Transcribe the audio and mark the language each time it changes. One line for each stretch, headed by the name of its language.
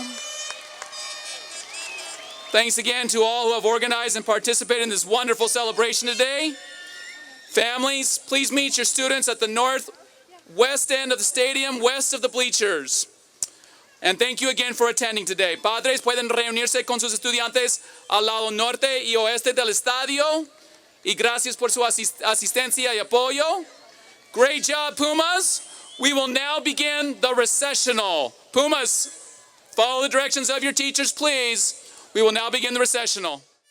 English: Thanks again to all who have organized and participated in this wonderful celebration today. Families, please meet your students at the northwest end of the stadium, west of the bleachers. And thank you again for attending today.
Spanish: Padres pueden reunirse con sus estudiantes al lado norte y oeste del estadio. Y gracias por su asistencia y apoyo.
English: Great job, Pumas. We will now begin the recessional. Pumas, follow the directions of your teachers, please. We will now begin the recessional.